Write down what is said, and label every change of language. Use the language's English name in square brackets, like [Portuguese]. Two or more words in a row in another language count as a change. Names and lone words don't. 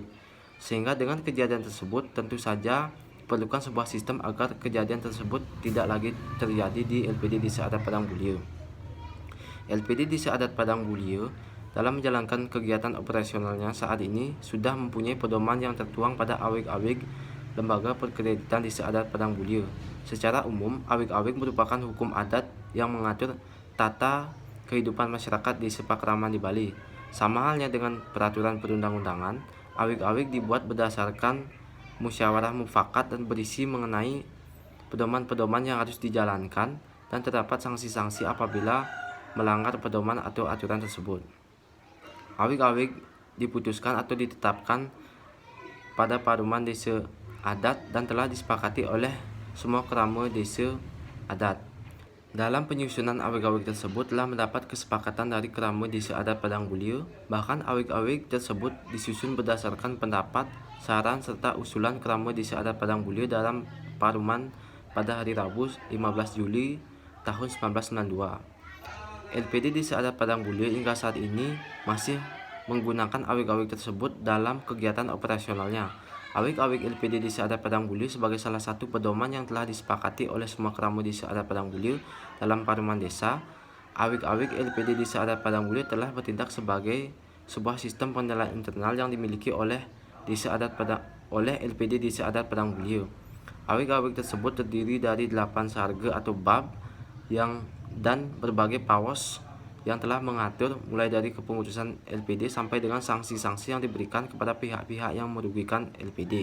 [Indonesian] Sehingga dengan kejadian tersebut tentu saja diperlukan sebuah sistem agar kejadian tersebut tidak lagi terjadi di LPD Desa Adat Padang Mulyo. LPD Desa Adat Padang Mulyo dalam menjalankan kegiatan operasionalnya saat ini sudah mempunyai pedoman yang tertuang pada awik-awik Lembaga Perkreditan Desa Adat Padang Mulyo. Secara umum, awik-awik merupakan hukum adat yang mengatur tata kehidupan masyarakat di sepakraman di Bali. Sama halnya dengan peraturan perundang-undangan, awik-awik dibuat berdasarkan musyawarah mufakat dan berisi mengenai pedoman-pedoman yang harus dijalankan, dan terdapat sanksi-sanksi apabila melanggar pedoman atau aturan tersebut. Awik-awik diputuskan atau ditetapkan pada paruman desa adat dan telah disepakati oleh semua kerama desa adat. Dalam penyusunan awik-awik tersebut telah mendapat kesepakatan dari kerama desa adat Padang Mulyo. Bahkan awik-awik tersebut disusun berdasarkan pendapat, saran, serta usulan kerama desa adat Padang Mulyo dalam paruman pada hari Rabu 15 Juli tahun 1992. LPD Desa Adat Padang Mulyo hingga saat ini masih menggunakan awik-awik tersebut dalam kegiatan operasionalnya. Awik-awik LPD Desa Adat Padang Mulyo sebagai salah satu pedoman yang telah disepakati oleh semua kerama Desa Adat Padang Mulyo dalam paruman desa. Awik-awik LPD Desa Adat Padang Mulyo telah bertindak sebagai sebuah sistem pengendalian internal yang dimiliki oleh LPD Desa Adat Padang Mulyo. Awik-awik tersebut terdiri dari 8 sarga atau bab dan berbagai pawas yang telah mengatur mulai dari kepengurusan LPD sampai dengan sanksi-sanksi yang diberikan kepada pihak-pihak yang merugikan LPD.